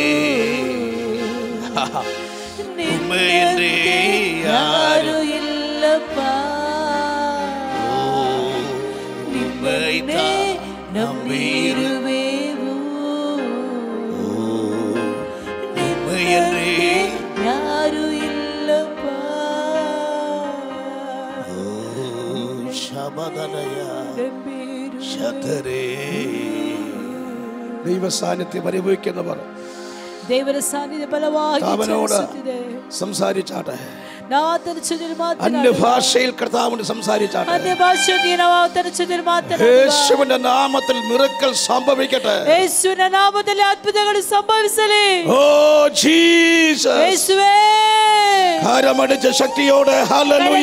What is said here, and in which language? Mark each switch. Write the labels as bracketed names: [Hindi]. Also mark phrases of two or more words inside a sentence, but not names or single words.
[Tamil] உம்மையின்றி யாரும் இல்லப்பா. உம்மைத்தான் நம்பியிருவேவோ. உம்மையின்றி யாரும் இல்லப்பா. ശബദനയ ശതരേ. [Malayalam] ദൈവ സാന്നിധ്യം അനുഭവിക്കുന്നവർ [Kannada] ದೇವರ ಸಾನ್ನಿಧ್ಯ ಬಲವಾಗಿ [Malayalam] അവനോട് സംസാരിച്ചാട്ടെ. അന്യഭാഷയിൽ കർത്താവിനോട് സംസാരിച്ചാട്ടെ. യേശുവിന്റെ നാമത്തിൽ മിറക്കൽ സംഭവിക്കട്ടെ. യേശുവിന്റെ നാമത്തിൽ അത്ഭുതങ്ങൾ സംഭവിച്ചലേ. ഓ ജീസസ്. യേശുവേ കരമടിച്ച ശക്തിയോടെ ഹല്ലേലൂയ.